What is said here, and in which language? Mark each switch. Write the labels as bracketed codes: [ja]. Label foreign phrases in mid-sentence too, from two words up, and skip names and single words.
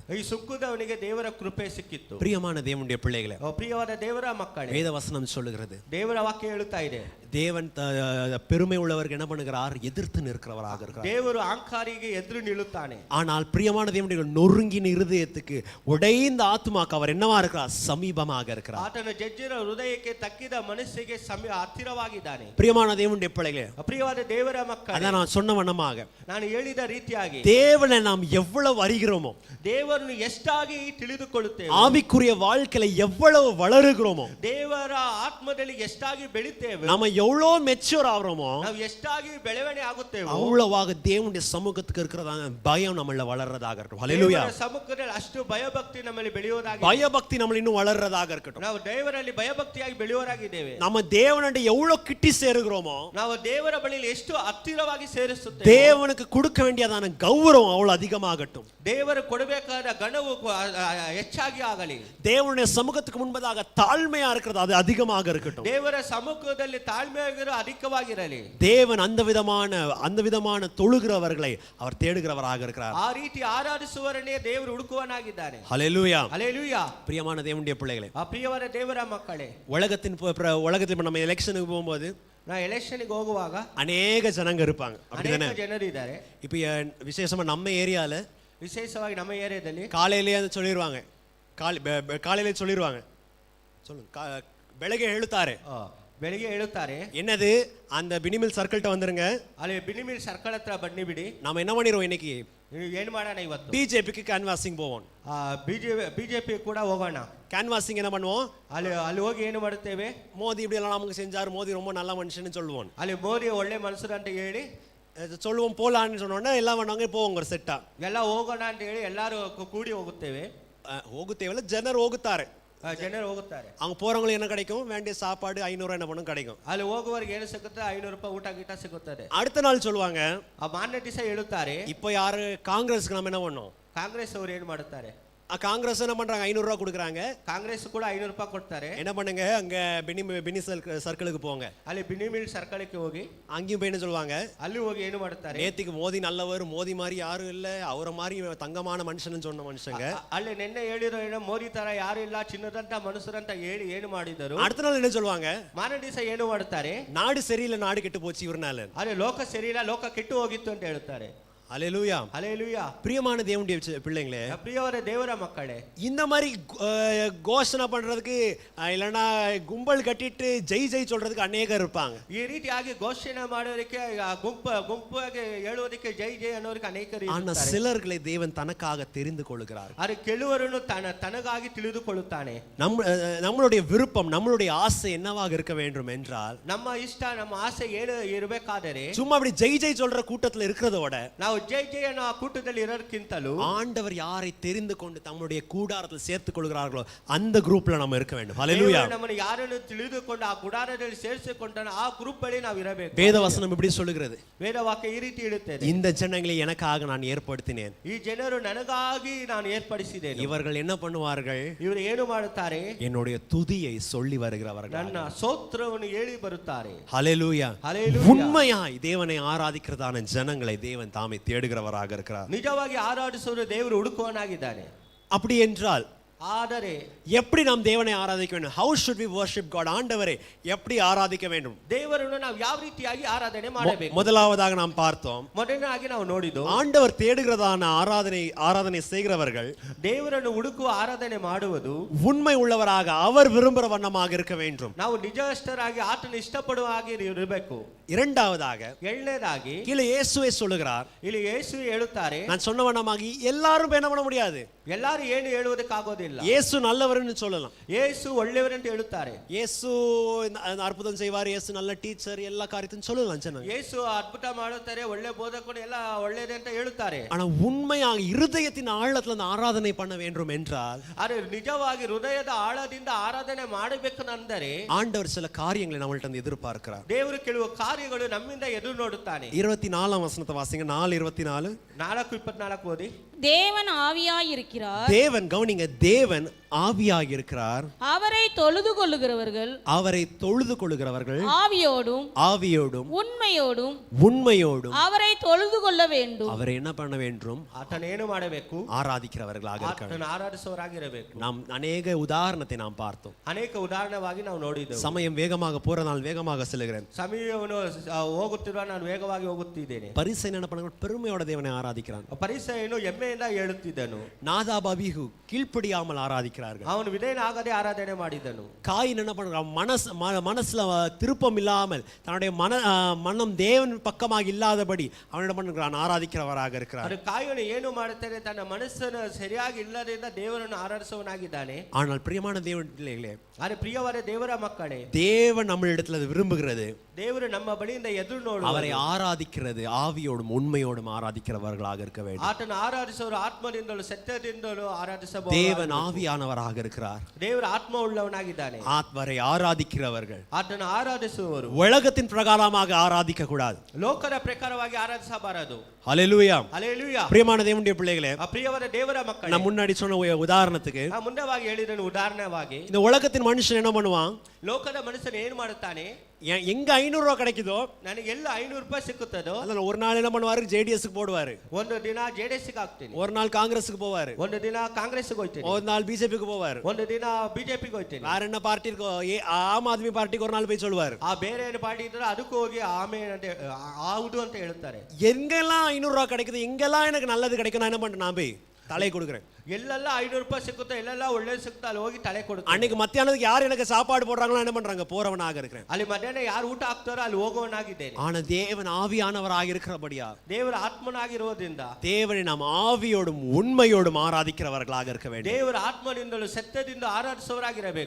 [kn] ಈ ಸುಂಕುದವನಿಗೆ ದೇವರ ಕೃಪೆ ಸಿಕ್ಕಿತ್ತು. [ta] பிரியமான தேவனுடைய பிள்ளைகளே, [kn] ಪ್ರಿಯವಾದ ದೇವರ ಮಕ್ಕಳೇ, [ta] வேத வசனம் சொல்லுகிறது, [kn] ದೇವರ ವಾಕ್ಯ ಹೇಳುತ್ತಾ ಇದೆ, [ta] தேவன் பெருமை உள்ளவருக்கு என்ன பண்ணுகிறார்? எதிர்த்து நிற்கிறவராக இருக்கிறார். [kn] ದೇವರು ಅಹಂಕಾರಿಗೆ ಎದುರು ನಿಲ್ಲುತ್ತಾನೆ. [ta] ஆனால் பிரியமான தேவனுடைய நொறுங்கின இருதயத்துக்கு, உடைந்த ஆத்துமாக்கு அவர் என்னவா இருக்கிறார்? சமீபமாக இருக்கிறார். [kn] ಆತನ ಜಜ್ಜಿನ ಹೃದಯಕ್ಕೆ ತಕ್ಕಿದ ಮನಸ್ಸಿಗೆ ಹತ್ತಿರವಾಗಿದ್ದಾನೆ. [ta] பிரியமான தேவனுடைய பிள்ளைகளே, [kn] ಪ್ರಿಯವಾದ ದೇವರ ಮಕ್ಕಳೇ, [ta] அதான் நான் சொன்ன வண்ணமாக [kn] ನಾನು ಹೇಳಿದ ರೀತಿಯಾಗಿ [ta] தேவனை நாம் எவ்வளவு அறிகிறோமோ, [kn] ದೇವರನ್ನು ಎಷ್ಟಾಗಿ ತಿಳಿದುಕೊಳ್ಳುತ್ತೇವೆ, [ta] ஆவிக்குரிய வாழ்க்கையில எவ்வளவு வளருகிறோமோ, [kn] ದೇವರ ಆತ್ಮದಲ್ಲಿ ಎಷ್ಟಾಗಿ ಬೆಳಿತೇವೆ, [ta] நாம எவ்வளவு மெச்சூர் ஆகிறோமோ, [kn] ನಾವು ಎಷ್ಟಾಗಿ ಬೆಳವಣಿಗೆ ಆಗುತ್ತೇವೆ, [ta] அவ்வளவாக தேவனுடைய சமூகத்துக்கு இருக்கிறதான பயம் நம்மள வளர்றதாக இருக்கட்டும். ஹல்லேலூயா. [kn] ಸಮ್ಮುಖದಲ್ಲಿ ಅಷ್ಟು ಭಯಭಕ್ತಿ ನಮ್ಮಲ್ಲಿ ಬೆಳೆಯೋದಾಗಿ, [ta] பயபக்தி நம்மள இன்னும் வளர்றதாக இருக்கட்டும். [kn] ನಾವು ದೇವರಲ್ಲಿ ಭಯಭಕ್ತಿಯಾಗಿ ಬೆಳೆಯೋರಾಗಿದ್ದೇವೆ. [ta] நம்ம தேவனோட எவ்வளவு கிட்டி சேருகிறோமோ, [kn] ನಾವು ದೇವರ ಬಳಿಯಲ್ಲಿ ಎಷ್ಟು ಹತ್ತಿರವಾಗಿ ಸೇರಿಸುತ್ತೇವೆ, [ta] தேவனுக்கு கொடுக்க வேண்டியதான கௌரவம் அவ்வளவு அதிகமாகட்டும். [kn] ದೇವರು ಕೊಡಬೇಕಾದ ಗಣವು ಹೆಚ್ಚಾಗಿ ಆಗಲಿ. [ta] தேவனுடைய சமூகத்துக்கு முன்பதாக தாழ்மையா இருக்கிறது அது அதிகமாக இருக்கட்டும். [kn] ದೇವರ ಸಮ್ಮುಖದಲ್ಲಿ ತಾಳ್ಮೆಯಾಗಿರೋ ಅಧಿಕವಾಗಿರಲಿ. [ta] தேவன் அந்த விதமான தொழுகிறவர்களை அவர் தேடுகிறவராக இருக்கிறார். [kn] ಆ ರೀತಿ ಆರಾಧಿಸುವವರನ್ನೇ ದೇವರು ಹುಡುಕುವನಾಗಿದ್ದಾನೆ. [ta] ஹல்லேலூயா. ஹல்லேலூயா. பிரியமான தேவனுடைய பிள்ளைகளே, [kn] ಪ್ರಿಯವಾದ ದೇವರ ಮಕ್ಕಳೇ, [ta] உலகத்தில் நம்ம எலெக்ஷனுக்கு போகும்போது நான் எலெக்ஷனுக்கு ಹೋಗುವಾಗ அநேக ஜனங்க இருப்பாங்க, அப்படிதானே? [kn] ಜನರು ಇದ್ದಾರೆ. [ta] இப்போ விசேஷமா நம்ம ஏரியால [kn] ವಿಶೇಷವಾಗಿ ನಮ್ಮ ಏರಿಯಾದಲ್ಲಿ [ta] காலையிலேயே சொல்லிடுவாங்க, காலையிலே சொல்லிடுவாங்க, சொல்லுங்க, [kn] ಬೆಳಗ್ಗೆ ಹೇಳುತ್ತಾರೆ, ಬೆಳಿಗ್ಗೆ ಹೇಳುತ್ತಾರೆ, [ta] என்னது அந்த பினிமில் சர்க்கிள்ட்ட வந்துருங்க, [kn] ಅಲ್ಲಿ ಬಿನಿಮಿಲ್ ಸರ್ಕಲ್ ಹತ್ರ ಬನ್ನಿ ಬಿಡಿ, [ta] நாம என்ன பண்ணிடுவோம் இன்னைக்கு? [kn] ಏನು ಮಾಡೋಣ ಇವತ್ತು? [ta] பிஜேபிக்கு கேன்வாசிங் போவோம். [kn] ಬಿಜೆಪಿ ಕೂಡ ಹೋಗೋಣ. [ta] கேன்வாசிங் என்ன பண்ணுவோம்? [kn] ಅಲ್ಲಿ ಹೋಗಿ ಏನು ಮಾಡುತ್ತೇವೆ? [ta] மோதி இப்படி எல்லாம் நமக்கு செஞ்சாரு, மோதி ரொம்ப நல்ல மனுஷன்னு சொல்லுவோம். [kn] ಅಲ್ಲಿ ಮೋದಿ ಒಳ್ಳೆ ಮನುಷ್ಯರು ಅಂತ ಹೇಳಿ [ta] சொல்லுவோம். போலான்னு சொன்னோன்னா எல்லாம் பண்ணுவாங்க, போவோங்க ஒரு செட்டா, [kn] ಎಲ್ಲ ಹೋಗೋಣ ಅಂತ ಹೇಳಿ ಎಲ್ಲರೂ ಕೂಡಿ ಹೋಗುತ್ತೇವೆ. ಹೋಗುತ್ತೇವಲ್ಲ, ಜನರು ಹೋಗುತ್ತಾರೆ, ಜನರು ಹೋಗುತ್ತಾರೆ. [ta] அவங்க போறவங்களுக்கு என்ன கிடைக்கும்? வேண்டிய சாப்பாடு 500 என்ன பண்ணும் கிடைக்கும். [kn] ಅಲ್ಲಿ ಹೋಗುವವರಿಗೆ ಏನು ಸಿಗುತ್ತೆ? 500 ರೂಪಾಯಿ ಊಟ ಗೀಟ ಸಿಗುತ್ತದೆ. [ta] அடுத்த நாள் சொல்லுவாங்க, [kn] ಆ ಮಾನ್ಯ ದಿವಸ ಹೇಳುತ್ತಾರೆ, [ta] இப்போ யாரு காங்கிரஸ்க்கு நம்ம என்ன பண்ணோம்? [kn] ಕಾಂಗ್ರೆಸ್ ಅವರು ಏನು ಮಾಡುತ್ತಾರೆ? [ta] காங்கிரஸ் என்ன பண்றாங்க? 500 ரூபாய் கொடுக்குறாங்க. [kn] ಕಾಂಗ್ರೆಸ್ ಕೂಡ 500 ರೂಪಾಯಿ ಕೊಡ್ತಾರೆ. [ta] என்ன பண்ணுங்க? அங்க பினி சர்க்கிளுக்கு போங்க. [kn] ಅಲ್ಲಿ ಬಿನಿಮಿಲ್ ಸರ್ಕಲ್ಗೆ ಹೋಗಿ [ta] அங்கேயும் போய் என்ன சொல்லுவாங்க? [kn] ಅಲ್ಲಿ ಹೋಗಿ ಏನು ಮಾಡುತ್ತಾರೆ? [ta] நேத்திக்கு மோதி நல்லவர், மோதி மாதிரி யாரும் இல்ல, அவரை மாதிரி தங்கமான மனுஷன்னு சொன்ன மனுஷங்க [kn] ಅಲ್ಲಿ ನಿನ್ನೆ ಹೇಳಿರೋ ಏನೋ ಮೋದಿ ತರ ಯಾರು ಇಲ್ಲ, ಚಿನ್ನದಂತ ಮನುಷ್ಯರಂತ ಹೇಳಿ ಏನು ಮಾಡಿದರು? [ta] அடுத்த நாள் என்ன சொல்லுவாங்க? [kn] ಮಾರನೇ ದಿವಸ ಏನು ಮಾಡುತ್ತಾರೆ? [ta] நாடு சரியில்லை, நாடு கெட்டு போச்சு இவர்னால. [kn] ಅಲ್ಲಿ ಲೋಕ ಸರಿ ಇಲ್ಲ, ಲೋಕ ಕೆಟ್ಟು ಹೋಗಿತ್ತು ಅಂತ ಹೇಳ್ತಾರೆ. [ta] அல்லேலூயா. ஹalleluya. பிரியமான தேவனுடைய பிள்ளைங்களே, [kn] ಪ್ರಿಯವರ ದೇವರ ಮಕ್ಕಳೇ, [ta] இந்த மாதிரி கோஷனை பண்றதுக்கு இல்லைன்னா கும்பல் கட்டிட்டு ஜெய் ஜெய் சொல்றதுக்கு அநேகர் இருப்பாங்க. [kn] ಈ ರೀತಿಯಾಗಿ ಘೋಷಣೆ ಮಾಡೋದಕ್ಕೆ ಗುಂಪಾಗಿ ಹೇಳುವುದಕ್ಕೆ ಜೈ ಜೈ ಅನ್ನೋರಿಗೆ ಅನೇಕರು [ta] ஆனா [kn] ಇರ್ತಾರೆ. [ta] சிலர்களை தேவன் தனக்காக தெரிந்து கொள்கிறார். [kn] ಆದರೆ ಕೆಲವರನ್ನು ತನಗಾಗಿ ತಿಳಿದುಕೊಳ್ಳುತ್ತಾನೆ. [ta] நம்மளுடைய விருப்பம், நம்மளுடைய ஆசை என்னவாக இருக்க வேண்டும் என்றால், [kn] ನಮ್ಮ ಇಷ್ಟ ನಮ್ಮ ಆಸೆ ಏನು ಇರಬೇಕಾದರೆ [ta] சும்மா அப்படி ஜெய் ஜெய் சொல்ற கூட்டத்துல இருக்கிறதோட [kn] ನಾವು ಜೈ ಜೈ ಅನ್ನೋ ಆ ಕೂಟದಲ್ಲಿ ಇರೋದಕ್ಕಿಂತಲೂ [ta] ஆண்டவர் யாரை தெரிந்து கொண்டு தம்முடைய கூடாரத்தில் சேர்த்துக் கொள்கிறார்களோ அந்த குரூப்ல நம்ம இருக்க வேண்டும். ஹalleluya. [kn] ನಮ್ಮನ್ನು ಯಾರನ್ನು ತಿಳಿದುಕೊಂಡು ಆ ಗುಡಾರದಲ್ಲಿ ಸೇರಿಸಿಕೊಂಡನ ಆ ಗ್ರೂಪ್ ಬಳಿ ನಾವು ಇರಬೇಕು. [ta] வேதவசனம் இப்படி சொல்லுகிறது, [kn] ವೇದವಾಕ್ಯ ಈ ರೀತಿ ಹೇಳುತ್ತದೆ, [ta] இந்த ஜனங்களை எனக்காக நான் ஏற்படுத்தினேன். [kn] ಈ ಜನರು ನನಗಾಗಿ ನಾನು ಏರ್ಪಡಿಸಿದ್ದೇನೆ. [ta] இவர்கள் என்ன பண்ணுவார்கள்? [kn] ಇವರು ಏನು ಮಾಡುತ್ತಾರೆ? [ta] என்னுடைய துதியை சொல்லி வருகிறவர்கள், [kn] ನನ್ನ ಸ್ತೋತ್ರವನ್ನು ಹೇಳಿ ಬರುತ್ತಾರೆ. [ta] ஹalleluya. ஹalleluya. உண்மையாய் தேவனை ஆராதிக்கிறதான ஜனங்களை தேவன் தாமே தேடுகிறவராக இருக்கிறார். [kn] ನಿಜವಾಗಿ ಆರಾಧಿಸುವ ದೇವರು ಹುಡುಕುವನಾಗಿದ್ದಾನೆ. [ta] அப்படி என்றால் [kn] ಆದರೆ [ta] எப்படி நாம் தேவனை ஆராதிக்க வேண்டும்? [en] how should we worship God? [ta] ஆண்டவரை எப்படி ஆராதிக்க வேண்டும்? [kn] ದೇವರನ್ನು ನಾವು ಯಾವ ರೀತಿಯಾಗಿ ಆರಾಧನೆ ಮಾಡಬೇಕು? [ta] முதலாவதாக நாம் பார்த்தோம், [kn] ಮೊದಲನೇದಾಗಿ ನಾವು ನೋಡಿದ್ದು, [ta] ஆண்டவர் தேடுகிறதான ஆராதனை செய்கிறவர்கள் [kn] ದೇವರನ್ನು ಹುಡುಕುವ ಆರಾಧನೆ ಮಾಡುವುದು [ta] உண்மை உள்ளவராக அவர் விரும்புகிற வண்ணமாக இருக்க வேண்டும். [kn] ನಾವು ನಿಜಸ್ಥರಾಗಿ ಆತನ ಇಷ್ಟಪಡುವ ಹಾಗೆ ಇರಬೇಕು. [ta] இரண்டாவதாக [kn] ಎರಡನೇದಾಗಿ [ta] கீழே இயேசுவே சொல்லுகிறார், [kn] ಇಲ್ಲಿ ಯೇಸು ಹೇಳುತ್ತಾರೆ, [ta] நான் சொன்ன வண்ணமாக எல்லாரும் என்ன பண்ண முடியாது, [kn] ಎಲ್ಲರೂ ಏನು ಹೇಳುವುದಕ್ಕಾಗೋದಿಲ್ಲ. [ta] இயேசு நல்லவர்னு சொல்லலாம், [kn] ಯೇಸು ಒಳ್ಳೆಯವರಂತ ಹೇಳುತ್ತಾರೆ, [ta] இயேசு அற்புதம் செய்வார், இயேசு நல்ல டீச்சர், எல்லா காரியத்தையும் சொல்லலாம் ஜனங்க. [kn] ಯೇಸು ಅದ್ಭುತ ಮಾಡುತ್ತಾರೆ, ಒಳ್ಳೆ ಬೋಧಕರು, ಎಲ್ಲ ಒಳ್ಳೆಯದೇ ಅಂತ ಹೇಳುತ್ತಾರೆ. [ta] ஆனா உண்மையாக இருதயத்தின் ஆழத்துல அந்த ஆராதனை பண்ண வேண்டும் என்றால், [kn] ಆದರೆ ನಿಜವಾಗಿ ಹೃದಯದ ಆಳದಿಂದ ಆರಾಧನೆ ಮಾಡಬೇಕು ಅಂದರೆ [ta] ஆண்டவர் சில காரியங்களை நம்மள்ட்ட எதிர்பார்க்கிறார். [kn] ದೇವರು ಕೆಲವು ಕಾರ್ಯಗಳು ನಮ್ಮಿಂದ ಎದುರು ನೋಡುತ್ತಾನೆ. [ta] 24ஆம் வசனத்தை வாசிங்க. 4:24. [kn] 4:24 ಓದಿ. [ta] தேவன் ஆவியாயிருக்கிறார். தேவன், கவனிங்க, தேவன் ஆவியாக இருக்கிறார். அவரை தொழுது கொள்ளுகிறவர்கள் ஆவியோடும் உண்மையோடும் அவரை தொழுது கொள்ள வேண்டும். அவரை என்ன பண்ண வேண்டும்? [kn] ಆತನೇನು ಮಾಡಬೇಕು? [ta] ஆராதிக்கிறவர்களாக இருக்க வேண்டும். [kn] ಆತನ ಆರಾಧಿಸುವವರಾಗಿರಬೇಕು. [ta] நாம் அநேக உதாரணத்தை நாம் பார்த்தோம். [kn] ಅನೇಕ ಉದಾಹರಣವಾಗಿ ನಾವು ನೋಡಿದ್ದೇವೆ. [ta] சமயம் வேகமாக போற நான் வேகமாக செல்கிறேன். [kn] ಸಮಯವನ್ನು ಹೋಗುತ್ತಿರುವ ನಾನು ವೇಗವಾಗಿ ಹೋಗುತ್ತಿದ್ದೇನೆ. [ta] பரிசேயன் என்ன பண்ணாங்க? பெருமையோட தேவனை ஆராதிக்கிறான். [kn] ಪರಿಸೇಯನು ಹೆಮ್ಮೆಯಿಂದ ಹೇಳುತ್ತಿದ್ದನು. [ta] நாதாப் அபிகு கீழ்ப்படியாமல் ஆராதிக்கிறார்கள். [kn] ಅವನು ವಿಧೇಯನಾಗದೆ ಆರಾಧನೆ ಮಾಡಿದನು. [ta] காயின் என்ன பண்றான்? மனசுல திருப்பம் இல்லாமல், தன்னுடைய மனம் தேவன் பக்கமாக இல்லாதபடி அவன் என்ன பண்ணுகிறான்? ஆராதிக்கிறவராக இருக்கிறார். [kn] ಅದು ಕಾಯನು ಏನು ಮಾಡುತ್ತಾನೆ? ತನ್ನ ಮನಸ್ಸನ್ನು ಸರಿಯಾಗಿ ಇಲ್ಲದಿಂದ ದೇವರನ್ನು ಆರಾಧಿಸುವವನಾಗಿದ್ದಾನೆ. [ta] ஆனால் பிரியமான தேவன் பிள்ளைகளே, [kn] ಆದರೆ ಪ್ರಿಯವಾದ ದೇವರ ಮಕ್ಕಳೇ, [ta] தேவன் நம்மளிடத்துல விரும்புகிறது [kn] ದೇವರು ನಮ್ಮ ಬಳಿಯಿಂದ ಎದುರು ನೋಡು [ta] அவரை ஆராதிக்கிறது ஆவியோடும் உண்மையோடும் ஆராதிக்கிறவர்களாக இருக்க வேண்டும். [kn] ಆತನ ಆರಾಧಿಸುವರು ಆತ್ಮದಿಂದಲೂ ಸತ್ಯದಿಂದಲೂ ಆರಾಧಿಸಬಹುದು. [ta] தேவன் ஆவியானவராக இருக்கிறார். [kn] ದೇವರ ಆತ್ಮ ಉಳ್ಳವನಾಗಿದ್ದಾನೆ. [ta] அவரை ஆராதிக்கிறவர்கள் [kn] ಆತನ ಆರಾಧಿಸುವವರು [ta] உலகத்தின் பிரகாரமாக ஆராதிக்க கூடாது. [kn] ಲೋಕದ ಪ್ರಕಾರವಾಗಿ ಆರಾಧಿಸಬಾರದು. [ta] ஹல்லேலூயா. [kn] ಹಲ್ಲೆಲೂಯಾ. [ta] பிரியமான தேவனுடைய பிள்ளைகளே, [kn] ಪ್ರಿಯವಾದ ದೇವರ ಮಕ್ಕಳೇ, [ta] நான் முன்னாடி சொன்ன உதாரணத்துக்கு, [kn] ಮುಂದವಾಗಿ ಹೇಳಿದನು ಉದಾಹರಣೆವಾಗಿ, [ta] இந்த உலகத்தின் மனுஷன் என்ன பண்ணுவான்? [kn] ಲೋಕದ ಮನುಷ್ಯನು ಏನು ಮಾಡುತ್ತಾನೆ? [ta] எங்க 500 ரூபாய் கிடைக்குதோ, [kn] ನನಗೆ ಎಲ್ಲ 500 ರೂಪಾಯಿ ಸಿಕ್ಕುತ್ತದೋ [ta] அதுல ஒரு நாள் என்ன பண்ணுவாரு? ஜேடிஎஸ்க்கு போடுவாரு, [kn] ಒಂದು ದಿನ ಜೆಡಿಎಸ್ಗೆ ಹಾಕ್ತೀನಿ, [ta] ஒரு நாள் காங்கிரஸுக்கு போவாரு, [kn] ಒಂದು ದಿನ ಕಾಂಗ್ರೆಸ್ಗೆ ಹೋಗ್ತೀನಿ, [ta] ஒரு நாள் பிஜேபிக்கு போவாரு, [kn] ಒಂದು ದಿನ ಬಿಜೆಪಿಗೆ ಹೋಗ್ತೀನಿ, [ta] வேற என்ன பார்ட்டி இருக்கோ ஆம் ஆத்மி பார்ட்டிக்கு ஒரு நாள் போய் சொல்லுவாரு. [kn] ಆ ಬೇರೆ ಏನು ಪಾರ್ಟಿ ಇದ್ರೆ ಅದಕ್ಕೂ ಹೋಗಿ ಆಮೇಲೆ ಅಂತ ಹೌದು ಅಂತ ಹೇಳ್ತಾರೆ. [ta] எங்கெல்லாம் 500 ரூபாய் கிடைக்குது, எங்கெல்லாம் எனக்கு நல்லது கிடைக்கும், நான் என்ன பண்றேன்? நான் போய் தலை கொடுக்குறேன். [kn] ಎಲ್ಲೆಲ್ಲ 500 ರೂಪಾಯಿ ಸಿಕ್ಕುತ್ತೆ, ಎಲ್ಲೆಲ್ಲ ಒಳ್ಳೇದು ಸಿಕ್ತಾ ಅಲ್ಲಿ ಹೋಗಿ ತಲೆ ಕೊಡುತ್ತೆ. [ta] அன்னைக்கு மத்தியானத்துக்கு யார் எனக்கு சாப்பாடு போடுறாங்களோ என்ன பண்றாங்க? போறவனாக இருக்கிறேன். [kn] ಅಲ್ಲಿ ಮಧ್ಯಾಹ್ನ ಯಾರು ಊಟ ಹಾಕ್ತಾರೋ ಅಲ್ಲಿ ಹೋಗುವವನಾಗಿದ್ದೇನೆ. [ta] ஆனா தேவன் ஆவியானவராக இருக்கிறபடியா, [kn] ದೇವರ ಆತ್ಮನಾಗಿರುವುದರಿಂದ [ta] தேவனை நாம் ஆவியோடும் உண்மையோடும் ஆராதிக்கிறவர்களாக இருக்க வேண்டும். [kn] ದೇವರ ಆತ್ಮದಿಂದಲೂ ಸತ್ಯದಿಂದ ಆರಾಧಿಸುವವರಾಗಿರಬೇಕು.